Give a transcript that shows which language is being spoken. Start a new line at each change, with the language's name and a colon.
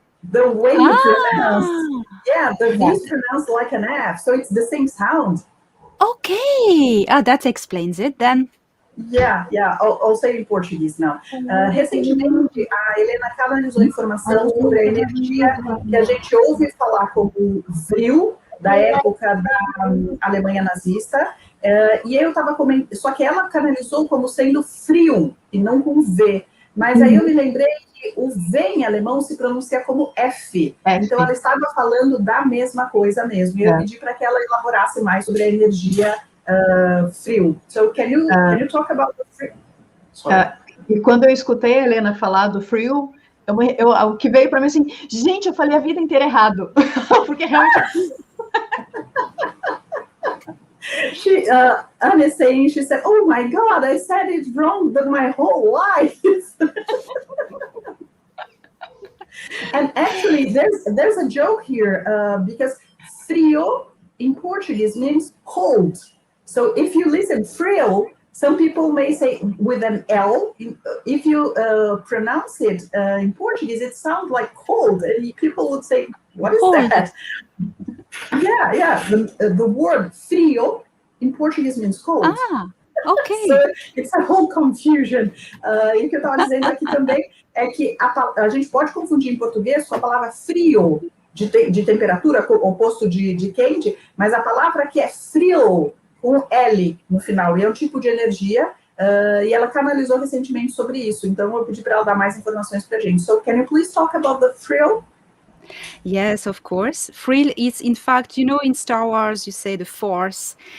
English: The way you pronounce, the V is pronounced like an F, so it's the same sound. Okay, that explains it then. Yeah, I'll say in Portuguese now.
Portuguese: Recentemente, a Helena canalizou informação sobre a energia que a gente ouve falar como frio, da época da Alemanha nazista, e eu estava comentando, só que ela canalizou como sendo frio, e não com V. Mas aí eu me lembrei que o V em alemão se pronuncia como F. Então ela estava falando da mesma coisa mesmo. E eu pedi para que ela elaborasse mais sobre a energia frio.
English: So can you talk about the frio?
Portuguese: E quando eu escutei a Helena falar do frio, o que veio para mim assim, gente, eu falei a vida inteira errado. Porque realmente...
English: Anne is saying, she said, oh my God, I said it wrong my whole life. And actually, there's a joke here, because frio in Portuguese means cold. So if you listen, frio, some people may say with an L, if you pronounce it in Portuguese, it sounds like cold. And people would say, what is that? Yeah. The word frio in Portuguese means cold. Okay. So it's a whole confusion.
Portuguese: E o que eu estava dizendo aqui também é que a gente pode confundir em português com a palavra frio, de temperatura, oposto de quente, mas a palavra aqui é frio, com L no final, e é um tipo de energia, e ela canalizou recentemente sobre isso, então eu pedi para ela dar mais informações para a gente.
English: So can you please talk about the frill? Yes, of course. Frill is, in fact, in Star Wars, you say the Force.